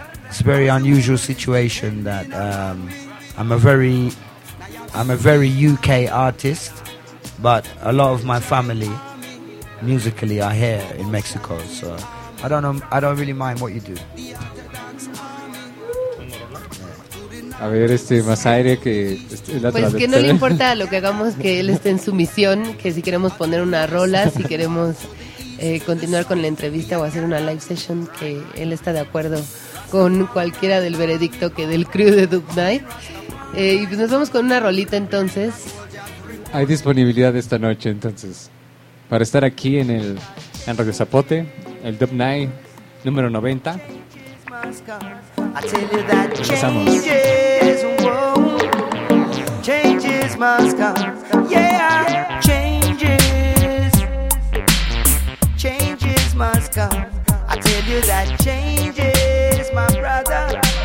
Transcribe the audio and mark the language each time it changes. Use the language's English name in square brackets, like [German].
[English] It's a very unusual situation that I'm a very UK artist, but a lot of my family musically are here in Mexico, so I don't know. I don't really mind what you do. [Spanish] A ver, más aire que... Pues que no le importa lo que hagamos, que él esté en su misión, que si queremos poner una rola, si queremos continuar con la entrevista o hacer una live session, que él está de acuerdo con cualquiera del veredicto que del crew de Dub Night. Y pues nos vamos con una rolita entonces. Hay disponibilidad esta noche entonces para estar aquí en Radio Zapote, el Dub Night número 90. [English] I tell you that changes, whoa, changes must come, yeah, changes, changes must come. I tell you that changes, my brother.